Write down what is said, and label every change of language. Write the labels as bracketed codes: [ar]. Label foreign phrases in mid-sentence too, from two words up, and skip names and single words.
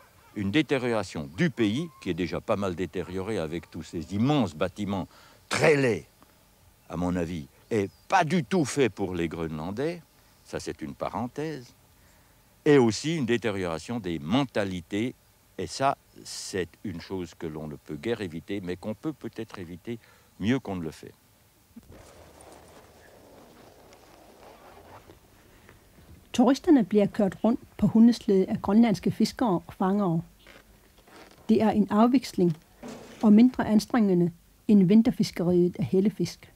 [fr] Une détérioration du pays, qui est déjà pas mal détérioré avec tous ces immenses bâtiments très laids, à mon avis, et pas du tout fait pour les Groenlandais, ça c'est une parenthèse, et aussi une détérioration des mentalités. Et ça, c'est une chose que l'on ne peut guère éviter, mais qu'on peut peut-être éviter mieux qu'on ne le fait. [da] Turisterne bliver kørt rundt på hundeslæde af grønlandske fiskere og fangere. Det er en afveksling og mindre anstrengende end vinterfiskeriet af hellefisk.